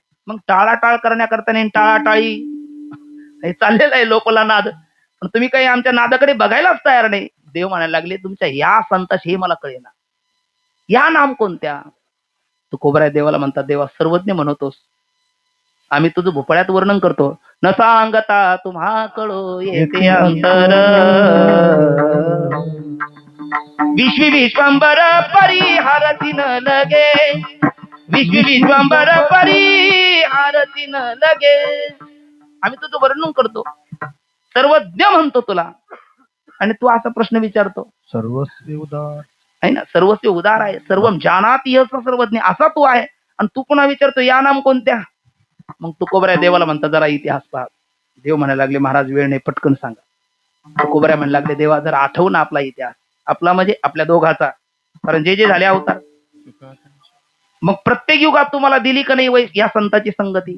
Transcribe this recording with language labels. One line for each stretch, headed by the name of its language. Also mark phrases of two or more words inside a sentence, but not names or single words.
Marathi: मग टाळाटाळ करण्याकरता नाही, टाळाटाळी हे चाललेलं आहे लोकला नाद, पण तुम्ही काही आमच्या नादाकडे बघायलाच तयार नाही. देव म्हणायला लागले, तुमच्या या संताशी हे मला कळेना, या नाम कोणत्या? तुकोबराय देवाला म्हणतात, देवा सर्वज्ञ म्हणतोस, आम्ही तुझं भोपळ्यात वर्णन करतो. न सांगता तुम्हा कळो येते अंतर, विश्वी विश्वंबर परिहारती न लगे, विश्वी विश्वंबर परिहारती न लगे. आम्ही तुझं वर्णन करतो, सर्वज्ञ म्हणतो तुला, आणि तू असा प्रश्न विचारतो. सर्वस्व उदार आहे ना, सर्वस्व उदार आहे,
Sanskrit: सर्व जानाति यः सर्वज्ञ
Marathi: असा तू आहे, आणि तू पुन्हा विचारतो या नाम कोणत्या? मग तुकोबराय देवाला म्हणतात, जरा इतिहास पहा. देव म्हणायला लागले, महाराज वेळ नाही, पटकन सांगा. तुकोबराय म्हणायला लागले, देवा जरा आठव ना आपला इतिहास, आपला म्हणजे आपल्या दोघाचा, कारण जे जे झाले अवतार. मग प्रत्येक युगात तुम्हाला दिली का नाही या संताची संगती?